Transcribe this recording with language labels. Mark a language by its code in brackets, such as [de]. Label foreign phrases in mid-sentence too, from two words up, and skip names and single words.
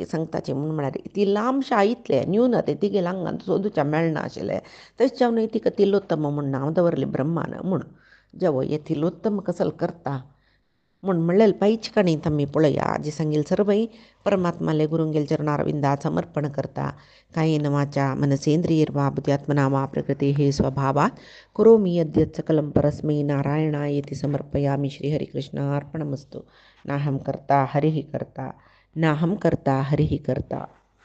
[kok] सांगताचे म्हूण म्हळ्यार तिलांश इतले न्यूनते तिगेले हांगांत सोदूच्या मेळना आशिल्ले तशें जावन तिका तिलोत्तम म्हूण नांव दवरलें ब्रह्मान म्हूण जेवो हे तिलोत्तम कसल करता म्हूण म्हणलें पायची काणीत आमी पळया आजी सांगेल सर्वई परमात्माले गुरुंगेल चरणारविंदात समर्पण करता [sa] कायेन वाचा मनसेंद्रियर्वा बुद्ध्यात्मना वा प्रकृतेः स्वभावात् करोमि यद्यत् सकलं परस्मै नारायणायेति समर्पयामि श्रीहरिकृष्णार्पणमस्तु नाहं कर्ता हरिः कर्ता नाहं कर्ता हरिः कर्ता।